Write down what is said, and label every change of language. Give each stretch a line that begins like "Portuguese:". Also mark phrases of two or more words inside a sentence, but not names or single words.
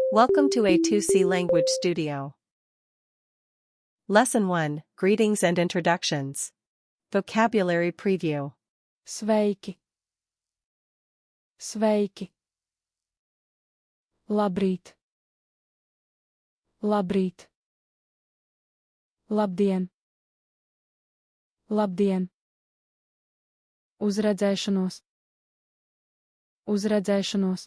English: Welcome to A2C Language Studio. Lesson 1, Greetings and Introductions. Vocabulary Preview.
Latvian: Sveiki. Sveiki. Labrīt. Labrīt. Labdien. Labdien. Uzredzēšanos. Uzredzēšanos.